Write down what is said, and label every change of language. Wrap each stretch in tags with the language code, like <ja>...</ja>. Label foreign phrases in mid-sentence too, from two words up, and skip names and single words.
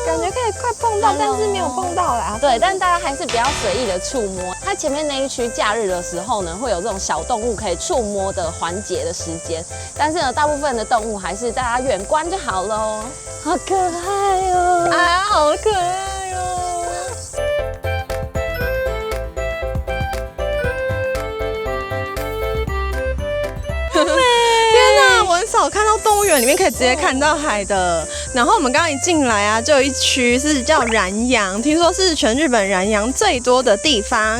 <zh>感覺可以快碰到，但是沒有碰到啦。对，但大家还是不要隨意的觸摸。它前面那一區假日的時候呢，會有這種小動物可以觸摸的環節的時間，但是呢，大部分的動物還是大家遠觀就好了哦。好可愛哦！啊，好可愛哦！天哪，我很少看到动物園裡面可以直接看到海的。然後我們剛剛一進來啊，就有一區是叫燃洋，聽說是全日本燃洋最多的地方。</zh>